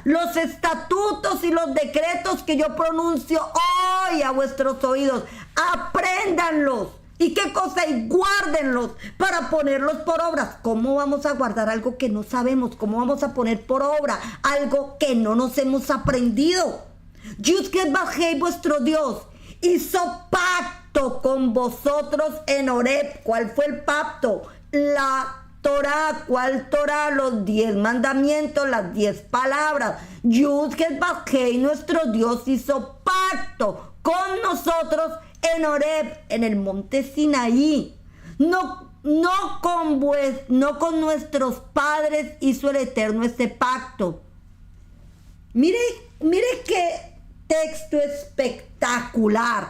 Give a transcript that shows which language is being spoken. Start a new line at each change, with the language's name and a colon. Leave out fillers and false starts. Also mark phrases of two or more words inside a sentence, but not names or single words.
Spanish: Los estatutos y los decretos que yo pronuncio hoy a vuestros oídos, apréndanlos. ¿Y qué cosa? Y guárdenlos para ponerlos por obra. ¿Cómo vamos a guardar algo que no sabemos? ¿Cómo vamos a poner por obra algo que no nos hemos aprendido? Yud-Heh-Vav-Heh, vuestro Dios, hizo pacto con vosotros en Horeb. ¿Cuál fue el pacto? La Torah. ¿Cuál Torah? Los 10 mandamientos, las 10 palabras. Yud-Heh-Vav-Heh, nuestro Dios hizo pacto con nosotros en Horeb, en el monte Sinaí. No con nuestros padres hizo el Eterno este pacto. Mire qué texto espectacular.